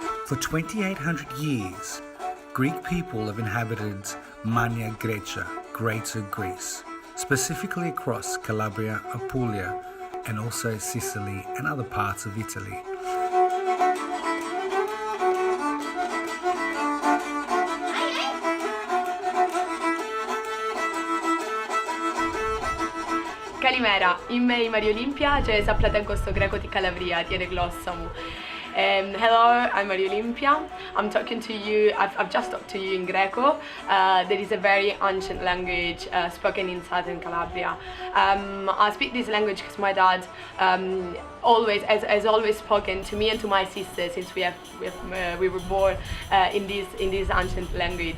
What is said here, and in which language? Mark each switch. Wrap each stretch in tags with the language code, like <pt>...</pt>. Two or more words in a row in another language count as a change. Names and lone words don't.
<en>For 2,800 years, Greek people have inhabited Mania Grecia, Greater Greece, specifically across Calabria, Apulia, and also Sicily and other parts of Italy.</en> <el>Καλημέρα, είμαι η Μαρία Ολύμπια και zapletenko στο Graeko τη Calabria, τη γλώσσα μου.</el> <en>Hello, I'm Maria Olympia. I'm talking to you, I've just talked to you in Graeko. That is a very ancient language spoken in southern Calabria. I speak this language because my dad has always spoken to me and to my sister since we were born in this ancient language.</en>